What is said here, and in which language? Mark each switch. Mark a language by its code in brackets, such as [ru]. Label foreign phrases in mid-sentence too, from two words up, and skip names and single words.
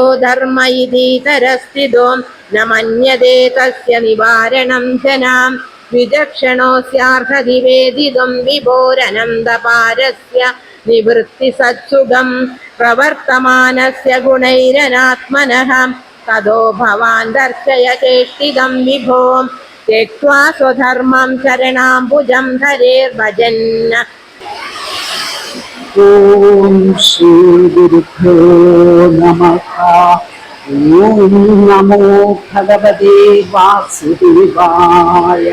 [sa] ധർമ്മ ഇതീതരസ്ഥിതോ ന മന്യതേ തസ്യ നിവാരണം ജനാം വിചക്ഷണോസ്യാർഹതി വേദിതും വിഭോരനന്ദപാരസ്യ നിവൃത്തി സത്സുഖം പ്രവർത്തമാനസ്യ ഗുണൈരനാത്മനഃ തദോ ഭവാൻ ദർശയ ചേഷ്ടിതം വിഭോ त्यक्त्वा स्वधर्मं शरणाम्बुजं हरेर्भजन्. ॐ श्री गुरुभ्यो नमः. ॐ नमो भगवते वासुदेवाय.